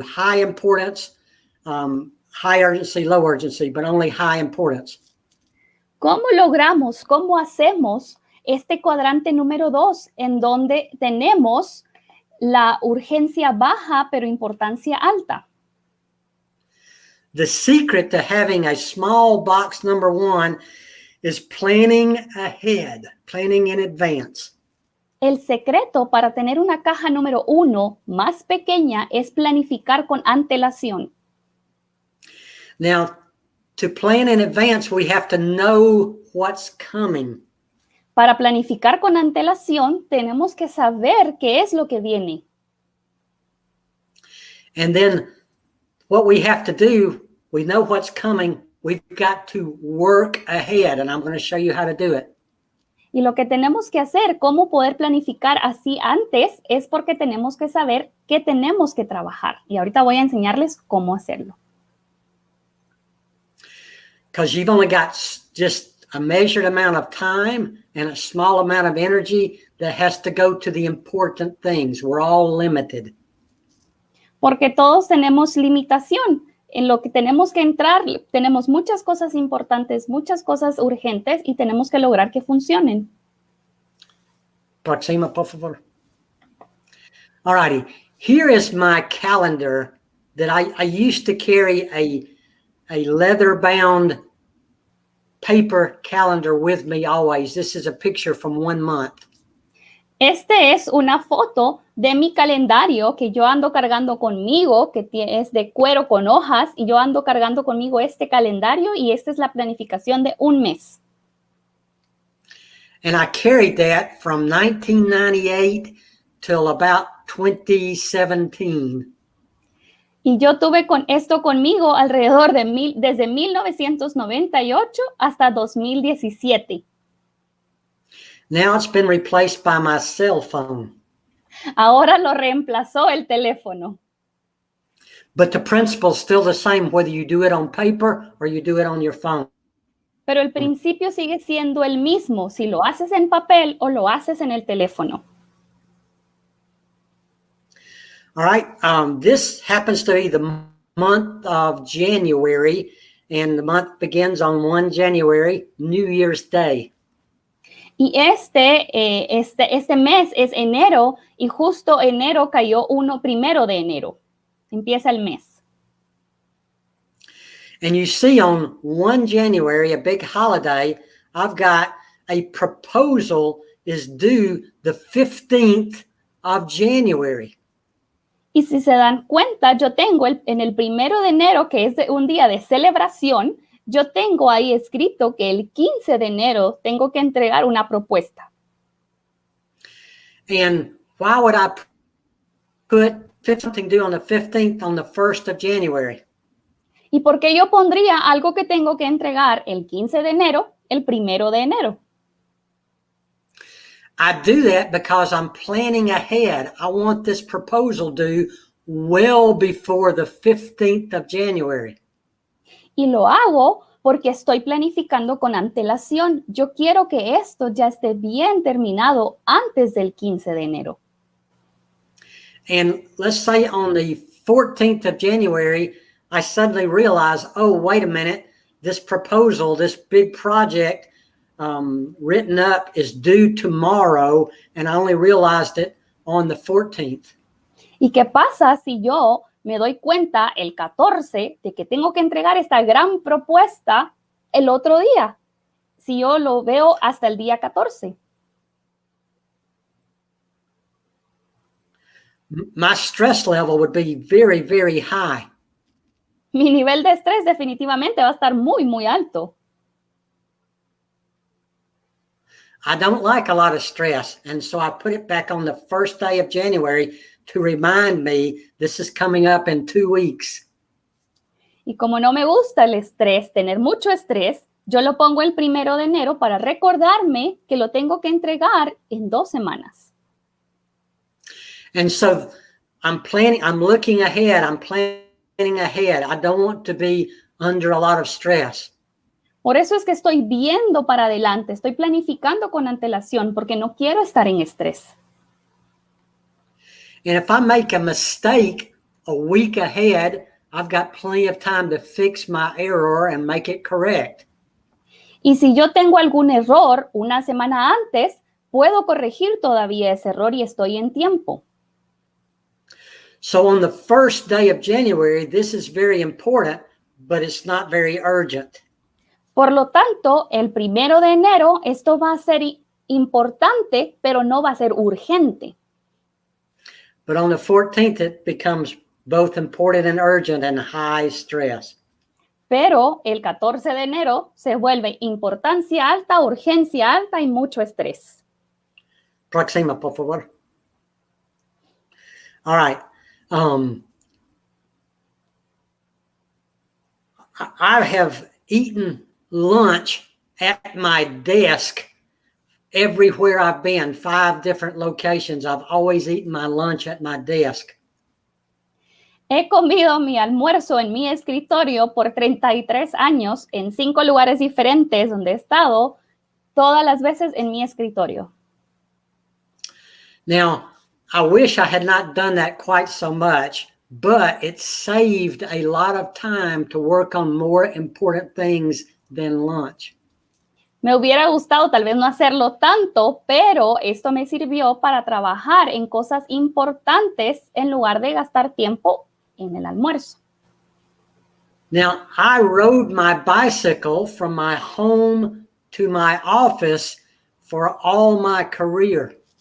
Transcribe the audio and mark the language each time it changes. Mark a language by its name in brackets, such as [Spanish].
[English] High importance, high urgency, low urgency, but only high importance. [Spanish] ¿Cómo logramos, cómo hacemos este cuadrante número 2 en donde tenemos la urgencia baja pero importancia alta? [English] The secret to having a small box number 1 is planning ahead, planning in advance. [Spanish] El secreto para tener una caja número 1 más pequeña es planificar con antelación. [English] Now, to plan in advance, we have to know what's coming. [Spanish] Para planificar con antelación, tenemos que saber qué es lo que viene. [English] And then what we have to do, we know what's coming. We've got to work ahead, and I'm going to show you how to do it. [Spanish] Y lo que tenemos que hacer, cómo poder planificar así antes, es porque tenemos que saber qué tenemos que trabajar. Y ahorita voy a enseñarles cómo hacerlo. [English] Because you've only got just a measured amount of time and a small amount of energy that has to go to the important things. We're all limited. [Spanish] Porque todos tenemos limitación. En lo que tenemos que entrar, tenemos muchas cosas importantes, muchas cosas urgentes y tenemos que lograr que funcionen. Próxima, por favor. [English] All righty. Here is my calendar that I used to carry a leather-bound paper calendar with me always. This is a picture from 1 month. [Spanish] Este es una foto de mi calendario que yo ando cargando conmigo, que es de cuero con hojas, y yo ando cargando conmigo este calendario y esta es la planificación de 1 mes. [English] And I carried that from 1998 till about 2017. [Spanish] Y yo tuve con esto conmigo alrededor de desde 1998 hasta 2017. [English] Now it's been replaced by my cell phone. [Spanish] Ahora lo reemplazó el teléfono. [English] But the principle's still the same whether you do it on paper or you do it on your phone. [Spanish] Pero el principio sigue siendo el mismo, si lo haces en papel o lo haces en el teléfono. [English] All right, this happens to be the month of January, and the month begins on 1 January, New Year's Day. [Spanish] Y este mes es enero y justo enero cayó 1 de enero. Empieza el mes. [English] And you see on 1 January, a big holiday, I've got a proposal is due the 15th of January. [Spanish] Y si se dan cuenta, yo tengo en el 1 de enero, que es un día de celebración, yo tengo ahí escrito que el 15 de enero tengo que entregar una propuesta. [English] And why would I put something due on the 15th on the 1st of January? [Spanish] ¿Y por qué yo pondría algo que tengo que entregar el 15 de enero, el 1 de enero? [English] I do that because I'm planning ahead. I want this proposal due well before the 15th of January. [Spanish] Y lo hago porque estoy planificando con antelación. Yo quiero que esto ya esté bien terminado antes del 15 de enero. [English] And let's say on the 14th of January, I suddenly realize, oh, wait a minute, this proposal, this big project written up is due tomorrow, and I only realized it on the 14th. [Spanish] ¿Y qué pasa si yo me doy cuenta el 14 de que tengo que entregar esta gran propuesta el otro día? Si yo lo veo hasta el día 14. [English] My stress level would be very, very high. [Spanish] Mi nivel de estrés definitivamente va a estar muy, muy alto. [English] I don't like a lot of stress, and so I put it back on the first day of January to remind me this is coming up in 2 weeks. [Spanish] Y como no me gusta el estrés, tener mucho estrés, yo lo pongo el 1 de enero para recordarme que lo tengo que entregar en 2 semanas. [English] And so I'm looking ahead, I'm planning ahead. I don't want to be under a lot of stress. [Spanish] Por eso es que estoy viendo para adelante, estoy planificando con antelación porque no quiero estar en estrés. [English] And if I make a mistake a week ahead, I've got plenty of time to fix my error and make it correct. [Spanish] Y si yo tengo algún error una semana antes, puedo corregir todavía ese error y estoy en tiempo. [English] So on the first day of January, this is very important, but it's not very urgent. [Spanish] Por lo tanto, el 1 de enero esto va a ser importante, pero no va a ser urgente. [English] But on the 14th, it becomes both important and urgent and high stress. [Spanish] Pero el 14 de enero se vuelve importancia alta, urgencia alta y mucho estrés. Próxima, por favor. [English] All right. I have eaten lunch at my desk everywhere I've been, 5 different locations. I've always eaten my lunch at my desk. [Spanish] He comido mi almuerzo en mi escritorio por 33 años en 5 lugares diferentes donde he estado, todas las veces en mi escritorio. [English] Now, I wish I had not done that quite so much, but it saved a lot of time to work on more important things than lunch. [Spanish] Me hubiera gustado tal vez no hacerlo tanto, pero esto me sirvió para trabajar en cosas importantes en lugar de gastar tiempo en el almuerzo. [English] Now, I rode my bicycle from my home to my office for all my career.